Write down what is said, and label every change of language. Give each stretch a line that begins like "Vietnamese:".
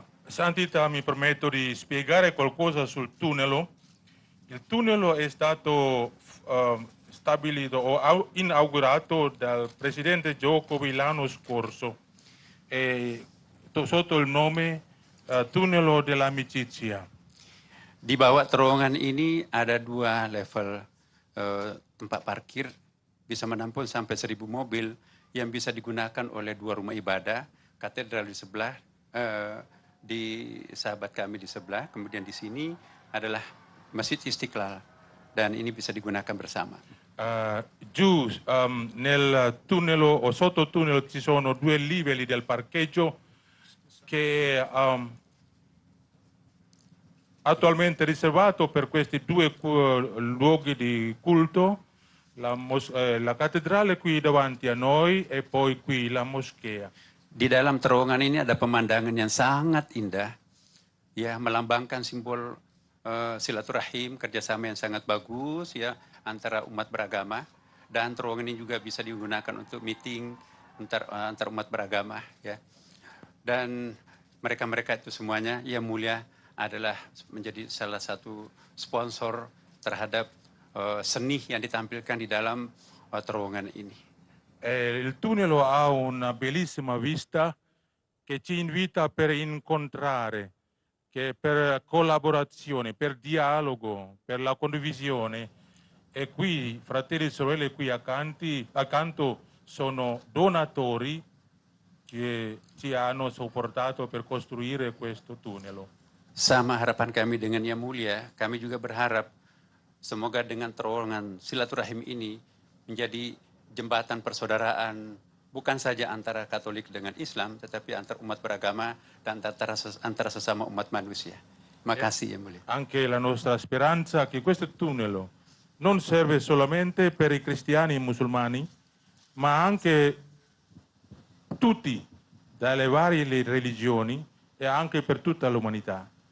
Italian: Santità, mi permetto di spiegare qualcosa sul tunnel. Il tunnel è stato stabilito o inaugurato dal Presidente Jokowi l'anno scorso sotto il nome Tunnel dell'Amicizia.
Indonesian: Di bawah terowongan ini ada dua level tempat parkir, bisa menampung sampai 1.000 mobil yang bisa digunakan oleh dua rumah ibadah, katedral di sebelah, di sahabat kami di sebelah, kemudian di sini adalah Masjid Istiqlal, dan ini bisa digunakan bersama.
Italian: Giù nel tunnel o sotto tunnel ci sono due livelli del parcheggio che attualmente riservato per questi due luoghi di culto, la cattedrale qui davanti a noi e poi qui la moschea.
Indonesian: Di dalam terowongan ini ada pemandangan yang sangat indah, ya, melambangkan simbol silaturahim, kerjasama yang sangat bagus ya antara umat beragama, dan terowongan ini juga bisa digunakan untuk meeting antar umat beragama ya. Dan mereka-mereka itu semuanya Yang Mulia adalah menjadi salah satu sponsor terhadap seni yang ditampilkan di dalam terowongan ini.
Italian: Il tunnel ha una bellissima vista che ci invita per incontrare, che per collaborazione, per dialogo, per la condivisione. E qui, fratelli e sorelle, qui accanto sono donatori che ci hanno supportato per costruire questo tunnel.
Indonesian: Sama harapan kami dengan Yang Mulia, kami juga berharap semoga dengan terowongan silaturahim ini menjadi jembatan persaudaraan, bukan saja antara Katolik dengan Islam, tetapi antar umat beragama dan antara sesama umat manusia. Terima kasih Yang Mulia.
Italian: Anche la nostra speranza che questo tunnel non serve solamente per i cristiani e i musulmani, ma anche tutti, dalle varie religioni e anche per tutta l'umanità.